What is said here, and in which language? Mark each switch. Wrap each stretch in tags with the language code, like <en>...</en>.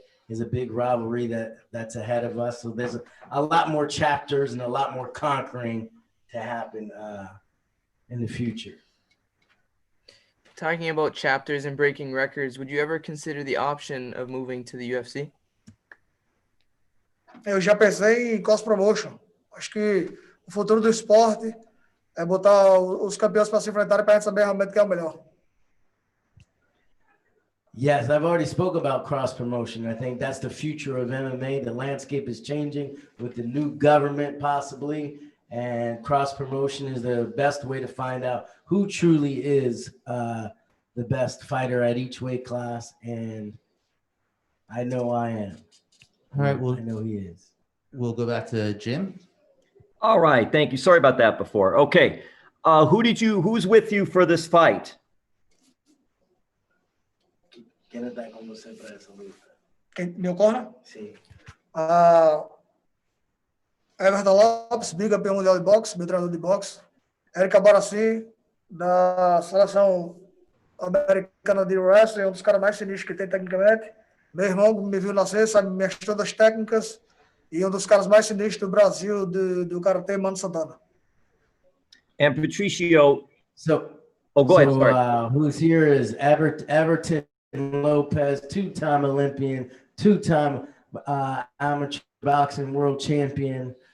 <en>is a big rivalry that's ahead of us. So there's a lot more chapters and a lot more conquering to happen in the future. Talking about chapters and breaking records, would you ever consider the option of moving to the UFC?</en> <pt>Eu já pensei em cross promotion. Acho que o futuro do esporte é botar os campeões para se enfrentarem para a gente saber realmente quem é o melhor.</pt> <en>Yes, I've already spoke about cross promotion. I think that's the future of MMA. The landscape is changing with the new government possibly, and cross promotion is the best way to find out who truly is the best fighter at each weight class. And I know I am. All right, well, I know he is. We'll go back to Jim. All right, thank you. Sorry about that before. Okay, who's with you for this fight?</en> <pt>Quem está com você para essa luta? Meu corner? Sim. Everton Lopes, bicampeão mundial de boxe, meu treinador de boxe. Érica Barassi, da seleção americana de wrestling, um dos caras mais sinistros que tem tecnicamente. Meu irmão me viu nascer, sabe minhas todas técnicas. E um dos caras mais sinistros do Brasil, do karatê, Mano Santana.</pt> <en>And Patricio. Go ahead. Sorry. Who's here is Everton Lopez, two-time Olympian, two-time amateur boxing world champion.</en>